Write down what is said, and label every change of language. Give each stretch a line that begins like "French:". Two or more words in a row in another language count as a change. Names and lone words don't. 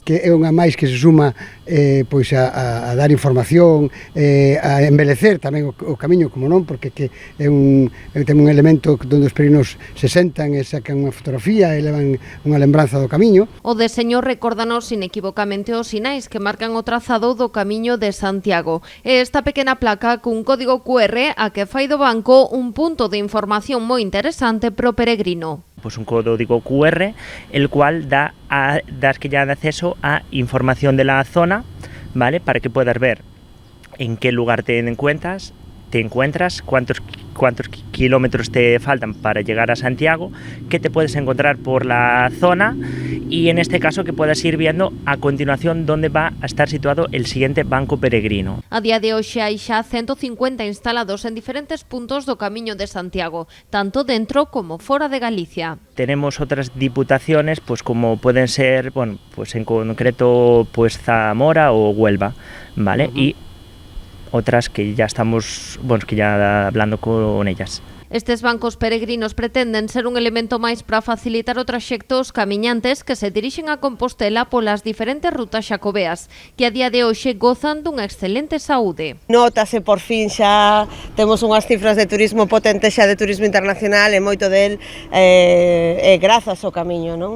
Galician: Que é unha máis que se suma pois a dar información, a embelecer tamén o camiño, como non, porque que é ten un elemento onde os peregrinos se sentan e sacan unha fotografía e levan unha lembranza do camiño. O deseño recórdanos inequivocamente os sinais que marcan o trazado do camiño de Santiago. E esta pequena placa cun código QR a que fai do banco un punto de información moi interesante pro peregrino.
Spanish: Pues un código QR, el cual das que ya de acceso a información de la zona, ¿vale? Para que puedas ver en qué lugar te encuentras, cuántos kilómetros te faltan para llegar a Santiago, qué te puedes encontrar por la zona y en este caso que puedas ir viendo a continuación dónde va a estar situado el siguiente banco peregrino.
Galician: A día de hoxe hai xa 150 instalados en diferentes puntos do Camiño de Santiago, tanto dentro como fora de Galicia.
Spanish: Tenemos otras diputaciones, pues como pueden ser, bueno, pues en concreto pues Zamora o Huelva, ¿vale? Y otras que ya estamos, bueno, que ya hablando con ellas.
Galician: Estes bancos peregrinos pretenden ser un elemento máis para facilitar o traxecto aos camiñantes que se dirixen a Compostela polas diferentes rutas xacobeas, que a día de hoxe gozan dunha excelente saúde. Nótase por fin xa temos unhas cifras de turismo potentes xa de turismo internacional e moito del grazas ao camiño, non?